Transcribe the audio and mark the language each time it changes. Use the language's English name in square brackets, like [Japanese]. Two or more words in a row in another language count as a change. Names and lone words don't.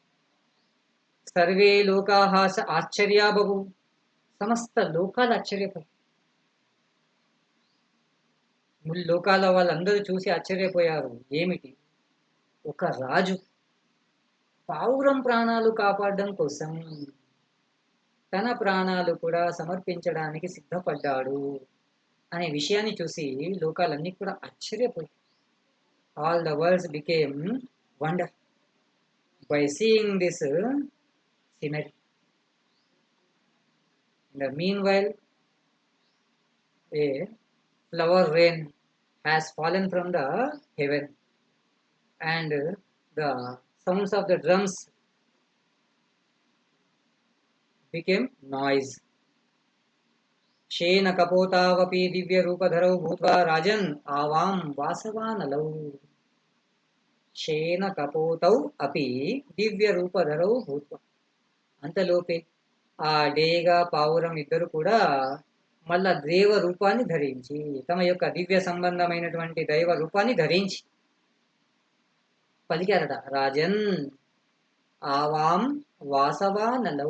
[Sanskrit] సర్వే లోకాహాస ఆశ్చర్యాబహు, [Telugu] సమస్త లోకాలు ఆశ్చర్యపోయి లోకాల వాళ్ళందరూ చూసి ఆశ్చర్యపోయారు. ఏమిటి, ఒక రాజు పావురం ప్రాణాలు కాపాడడం కోసం తన ప్రాణాలు కూడా సమర్పించడానికి సిద్ధపడ్డాడు అనే విషయాన్ని చూసి లోకాలన్నీ కూడా ఆశ్చర్యపోయాయి. [English] All the worlds became wonder by seeing this scenery. In the meanwhile, a flower rain has fallen from the heaven, and the sounds of the drums became noise. [Sanskrit] शेन कपोतावपि दिव्य रूपधरौ भूत्वा राजन् आवां वासवानलौ. शेन కపోతౌ అపి దివ్య రూపధరౌ భూత్వా. [Telugu] అంతలోపే ఆ డేగ పావురం ఇద్దరు కూడా మళ్ళా దేవ రూపాన్ని ధరించి, తమ యొక్క దివ్య సంబంధమైనటువంటి దైవ రూపాన్ని ధరించి పలికారట, [Sanskrit] రాజన్ ఆవాం వాసవానలౌ.